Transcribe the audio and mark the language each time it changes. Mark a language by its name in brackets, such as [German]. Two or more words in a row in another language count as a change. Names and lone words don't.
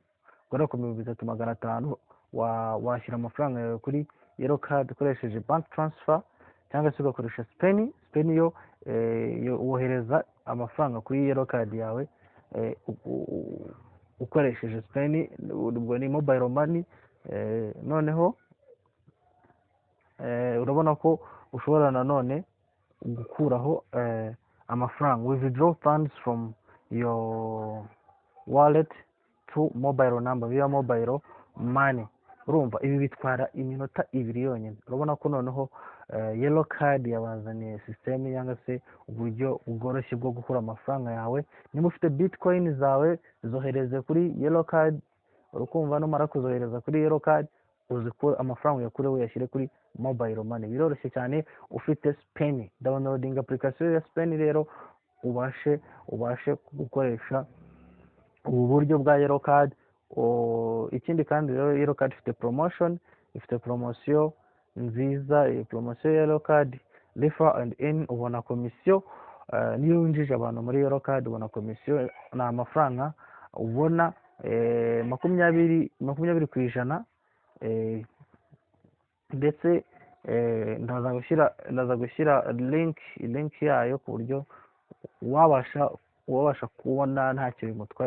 [Kinyarwanda] Guhera ku 3500 washyira amafaranga yawe kuri yellow card ukoresheje [English] bank transfer [Kinyarwanda] cyangwa se ugakoresha spin yo wohereza amafaranga kuri yellow card yawe ukoresheje spin, ubwo ni [English] mobile money. [Kinyarwanda] Noneho urabona ko ushobora nanone gukuraho amafaranga, [English] withdraw funds from your wallet to mobile number via mobile money. [Kinyarwanda] Urumva ibi bitwara iminota 2 yonyine. Urabona ko noneho yellow card yabazaniye system cyangwa se uburyo bworoshye bwo gukura amafaranga yawe. Niba ufite bitcoin zawe zohereze kuri yellow card, urukumva numara kuzohereza kuri yellow card uzikura amafaranga yakure uyashyire kuri [English] mobile money. [Kinyarwanda] Biroroshye cyane ufite spin. [English] Downloading application [Kinyarwanda] ya spin rero ubashe gukoresha ubu buryo bwa yellow card. Ikindi kandi rero yellow card ifite promotion nziza. Promotion ya yellow card [English] refer and earn, [Kinyarwanda] ubona komisiyo niyo winjije abantu muri yellow card ubona komisiyo na amafaranga ubona 20%. Ndetse ndaza gushyira link yayo ku buryo wabasha kubona ntacyo bimutwaye.